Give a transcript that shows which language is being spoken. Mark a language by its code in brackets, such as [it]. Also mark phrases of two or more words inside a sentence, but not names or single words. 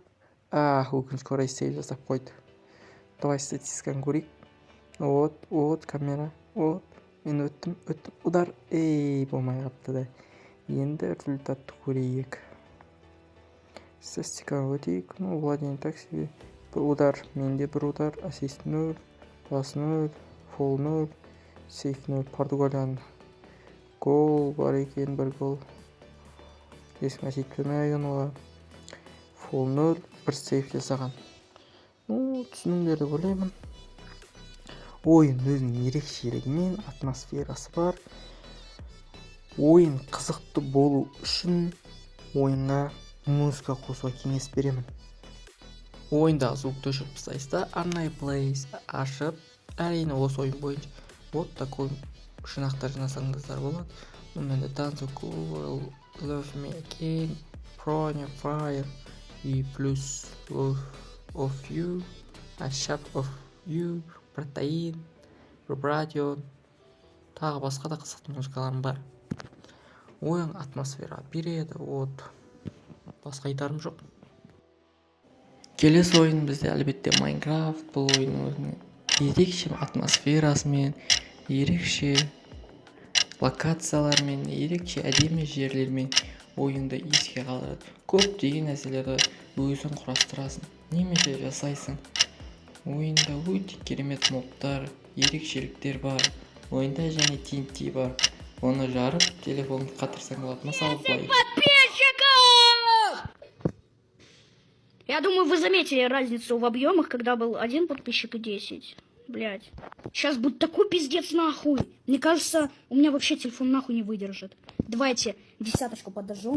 [kk] Өкінішке орай сейв жасап қойды. Давай статистиканы көрейік. Вот, камера. Вот, мен өттім, удар. Болмай қапты да. Енді результатты көрейік. Статистиканы өтейік. [ru] Владение так себе. [kk] Бір удар, менде бір удар. Ассист 0, пас 0, фол 0, сейф 0. Португалияның гол бар екен, бір гол. Есім әсетпемеген оға. Фол 0, бір сейф жасаған. Түсініңдерді ойлаймын. Ойын өзінің ерекшелігімен атмосферасы бар. Ойын қызықты болу үшін ойынға музыка қосуға кеңес беремін. Ойында звукты өшіріп тастайсызда, арнайы плейлист ашып, әрине осы ойын бойынша [ru] вот такой [kk] жинақтар жинасаңыздар болады. Менде Dance Cool, Love Me Again, Pronya Fire [ru] и плюс [kk] Love of You, A Shape of You, Protein, Vibration, тағы басқа да қызықты музыкаларым бар. Ойын атмосфера береді, вот. Басқа айтарым жоқ. Келесі ойын бізде әлбетте Майнкрафт. Бұл ойын өзінің ерекше атмосферасымен, ерекше локациялармен, ерекше әдемі жерлермен ойынды еске қалдырады. Көптеген нәрселерді өзің құрастырасың, немесе жасайсың. Ойында өте керемет модтар, ерекшеліктер бар. Ойында және TNT бар. Оны жарып, телефонды қатырсаң болады. Мысалы, былай. [ru] Я думаю, вы заметили разницу в объемах, когда был 1 подписчик и 10. Блять. Сейчас будет такой пиздец нахуй. Мне кажется, у меня вообще телефон нахуй не выдержит. Давайте 10-очку подожжем.